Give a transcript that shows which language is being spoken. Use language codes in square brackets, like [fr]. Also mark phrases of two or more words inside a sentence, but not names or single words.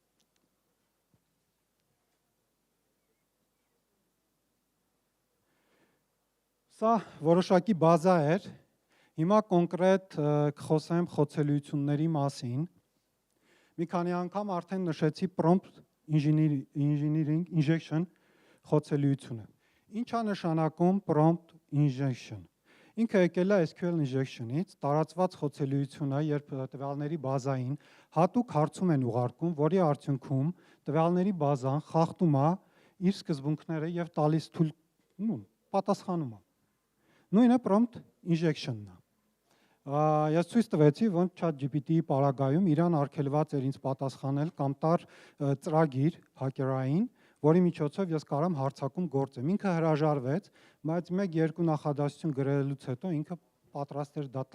[hy] Սա որոշակի բազա էր։ Հիմա կոնկրետ կխոսեմ խոցելությունների մասին։ Մի քանի անգամ արդեն նշեցի [en] prompt engineering injection [hy] խոցելիությունը։ Ինչ է նշանակում [en] prompt injection։ [hy] Ինքը եկել է [en] SQL injection-ից, [hy] տարածված խոցելիություն է, երբ տվյալների բազային հատուկ հարցում են ուղարկում, որի արդյունքում տվյալների բազան խախտում է իր սկզբունքները եւ տալիս պատասխանում է։ Նույնը [en] prompt injection-ն [hy] է։ Ես ցույց տվեցի, ոնց ChatGPT-ի պարագայում իրան արգելված էր ինձ պատասխանել կամ տար ծրագիր հակերային, որի միջոցով ես կարամ հարցակում գործեմ։ Ինքը հրաժարվեց, բայց 1-2 նախադասություն գրելուց հետո ինքը պատրաստ էր դա